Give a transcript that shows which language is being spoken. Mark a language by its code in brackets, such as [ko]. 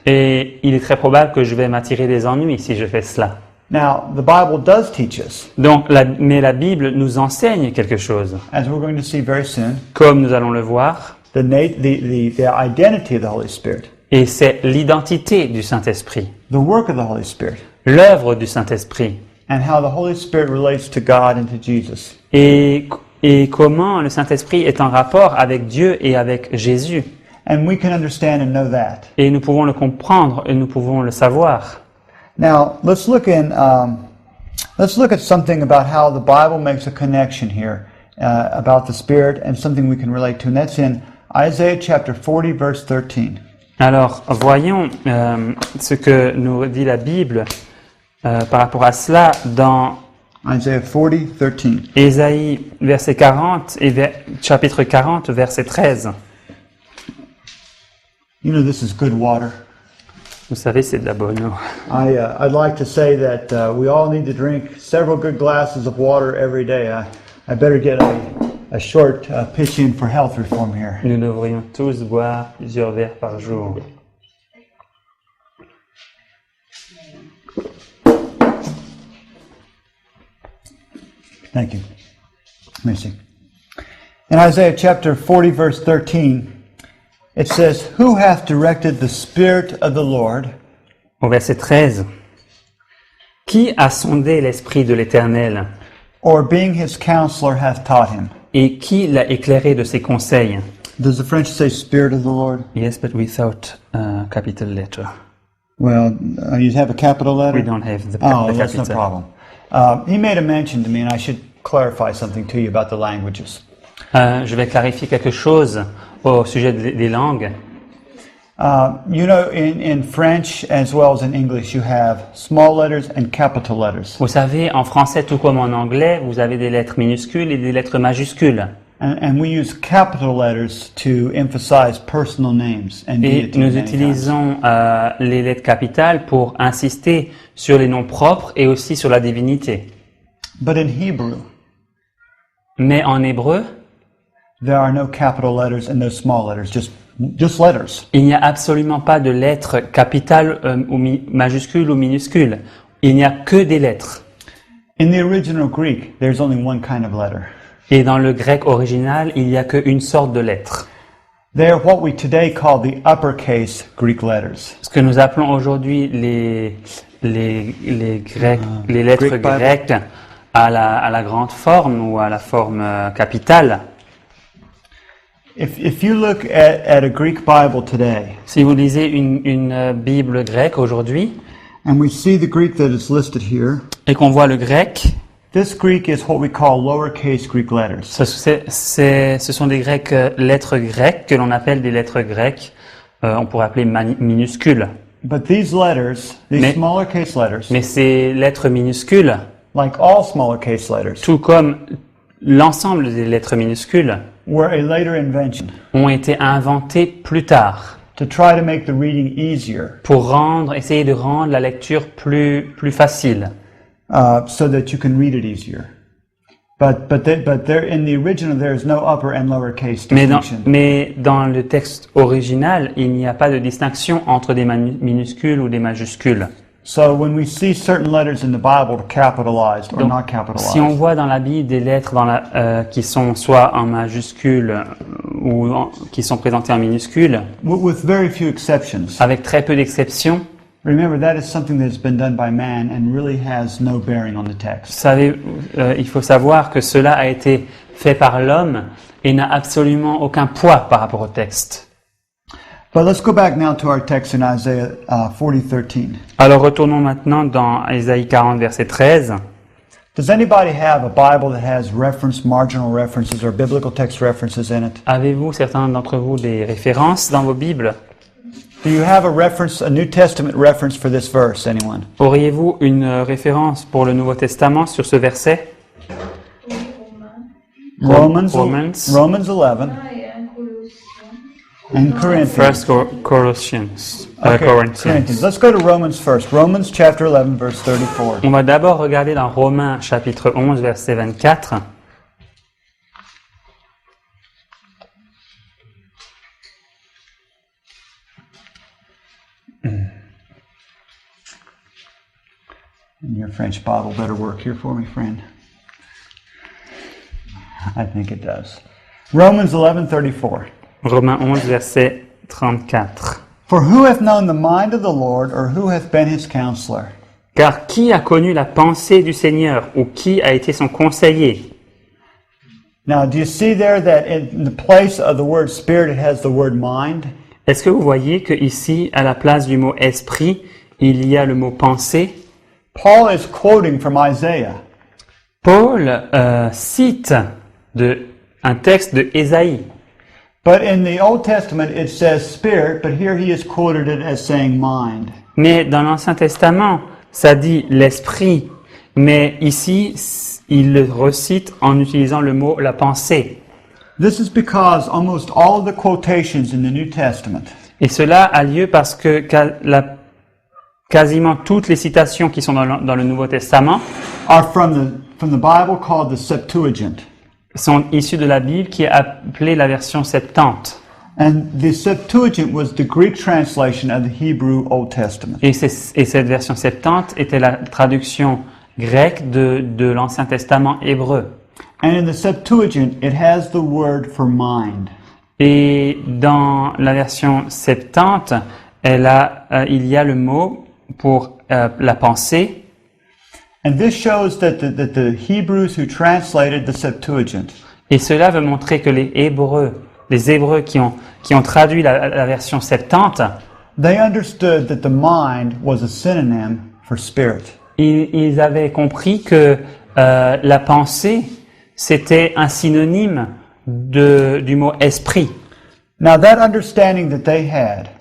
[fr] Et il est très probable que je vais m'attirer des ennuis si je fais cela. [en] Now, the Bible does teach us, [fr] Donc, mais la Bible nous enseigne quelque chose. [en] as we're going to see very soon, [fr] Comme nous allons le voir, [en] the identity of the Holy Spirit, [fr] et c'est l'identité du Saint-Esprit, [en] the work of the Holy Spirit, [fr] l'œuvre du Saint-Esprit, [en] and how the Holy Spirit relates to God and to Jesus. [fr] et et comment le Saint-Esprit est en rapport avec Dieu et avec Jésus. [en] And we can understand and know that. [fr] Et nous pouvons le comprendre et nous pouvons le savoir. [en] Now, let's look at something about how the Bible makes a connection here about the Spirit and something we can relate to, and that's in Isaiah chapter 40, verse 13. [fr] Alors, voyons ce que nous dit la Bible par rapport à cela dans [en] Isaiah 40, 13. [fr] Ésaïe verset 40 et chapitre 40, verset 13. [en] You know, this is good water. Vous savez, c'est de la bonne eau. I'd like to say that we all need to drink several good glasses of water every day. I better get a short pitch in for health reform here. [fr] Nous devrions tous boire plusieurs verres par jour. [en] Thank you. Merci. In Isaiah chapter 40, verse 13, it says, "Who hath directed the Spirit of the Lord?" [fr] Au verset 13. Qui a sondé l'Esprit de l'Éternel [en] Or being his counselor hath taught him. [fr] et qui l'a éclairé de ses conseils? [en] Does the French say Spirit of the Lord? Yes, but without a capital letter. Well, you have a capital letter? We don't have the Oh, the that's no capital. problem. He made a mention to me, and I should clarify something to you about the languages. [fr] Je vais clarifier quelque chose au sujet des langues. [en] You know, in French as well as in English, you have small letters and capital letters. [fr] Vous savez, en français, tout comme en anglais, vous avez des lettres minuscules et des lettres majuscules. [en] And we use capital letters to emphasize personal names and [fr] Et [en] deity [fr] nous [en] many times. [fr] utilisons les lettres capitales pour insister sur les noms propres et aussi sur la divinité. [en] But in Hebrew, [fr] Mais en hébreu, [en] there are no capital letters and no small letters, just letters. [fr] il n'y a absolument pas de lettres capitales ou majuscules ou minuscules. Il n'y a que des lettres. [en] In the original Greek, there's only one kind of letter. [fr] Et dans le grec original, il n'y a qu'une sorte de lettre. [en] They are what we today call the uppercase Greek letters. [fr] Ce que nous appelons aujourd'hui les lettres [en] Greek Bible. [fr] grecques à la grande forme ou à la forme capitale. [en] If you look at a Greek Bible today, [fr] Si vous lisez une Bible grecque aujourd'hui [en] and we see the Greek that is listed here, [fr] et qu'on voit le grec, [en] this Greek is what we call lowercase Greek letters. [fr] ce sont des lettres grecques que l'on appelle des lettres grecques, on pourrait appeler minuscules. [en] But these letters, these [fr] Mais- [en] smaller case letters, [fr] Mais ces lettres minuscules, [en] like all smaller case letters, [fr] tout comme l'ensemble des lettres minuscules, [en] were a later invention [fr] ont été inventées plus tard [en] to try to make the reading easier, [fr] pour essayer de rendre la lecture plus facile. [en] so that you can read it easier. But there in the original there is no upper and lower case distinction. [fr] Mais dans le texte original, il n'y a pas de distinction entre des minuscules ou des majuscules. [en] So when we see certain letters in the Bible capitalized or [fr] Donc, [en] not capitalized, [fr] si on voit dans la Bible des lettres qui sont soit en majuscule ou qui sont présentées en minuscule, [en] with very few exceptions, [fr] avec très peu d'exceptions, [en] remember that is something that's been done by man and really has no bearing on the [fr] vous [en] text. [fr] savez, il faut savoir que cela a été fait par l'homme et n'a absolument aucun poids par rapport au texte. [en] But let's go back now to our text in Isaiah 40:13. [fr] Alors retournons maintenant dans Ésaïe 40, verset 13. [en] Does anybody have a Bible that has marginal references or biblical text references in it? [fr] Avez-vous, certains d'entre vous, des références dans vos Bibles? [en] Do you have a New Testament reference for this verse, anyone? [fr] Auriez-vous une référence pour le Nouveau Testament sur ce verset? [en] Romans 11 and Corinthians. First Corinthians. Okay, Corinthians. Corinthians. Let's go to Romans first. Romans chapter 11, verse 34. [fr] On va d'abord regarder dans Romains chapitre 11, verset 24. [en] And your French Bible better work here for me, friend. I think it does. Romans 11:34. [fr] Romains 11, verset 34. [en] For who hath known the mind of the Lord, or who hath been his counselor? [fr] Car qui a connu la pensée du Seigneur ou qui a été son conseiller? [en] Now, do you see there that in the place of the word spirit, it has the word mind? [fr] Est-ce que vous voyez que ici, à la place du mot esprit, il y a le mot pensée? [en] Paul is quoting from Isaiah. [fr] Paul cite un texte de Ésaïe. [en] But in the Old Testament, it says spirit, but here he has quoted it as saying mind. [fr] Mais dans l'Ancien Testament, ça dit l'esprit, mais ici, il le recite en utilisant le mot la pensée. [en] This is because almost all of the quotations in the New Testament [fr] Et cela a lieu parce que quasiment toutes les citations qui sont dans le Nouveau Testament [en] are from the Bible called the Septuagint. [fr] sont issues de la Bible qui est appelée la version Septante. [en] And the Septuagint was the Greek translation of the Hebrew Old Testament. [fr] Et cette version Septante était la traduction grecque de l'Ancien Testament hébreu. [en] And in the Septuagint, it has the word for mind. [fr] Et dans la version Septante, il y a le mot pour la pensée. [en] And this shows that the Hebrews who translated the Septuagint [fr] Et cela veut montrer que les Hébreux qui ont traduit la version Septante, [en] they understood that the mind was a synonym for spirit. [fr] ils avaient compris que la pensée, c'était un synonyme du mot esprit. [en] Now that understanding that they had